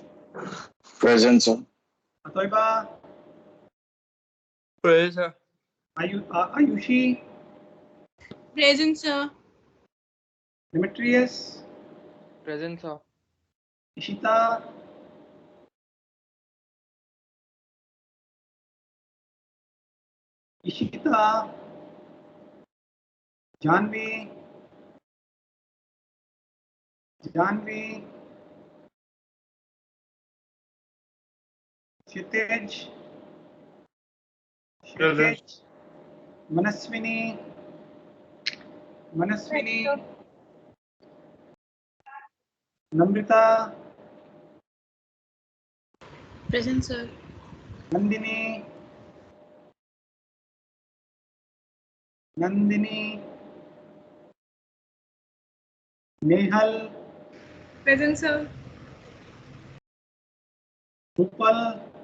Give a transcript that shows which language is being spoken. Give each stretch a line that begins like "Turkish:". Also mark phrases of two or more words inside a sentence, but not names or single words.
English: Present, sir. Atoiba. Present, sir. Ayushi. Present, sir. Demetrius. Present, sir. Ishita. Ishita. Janvi. Janvi. Kshitij. Kshitij. Manaswini. Manaswini. Namrita. Present, sir. Nandini. Nandini. Nehal. Present, sir. Upal,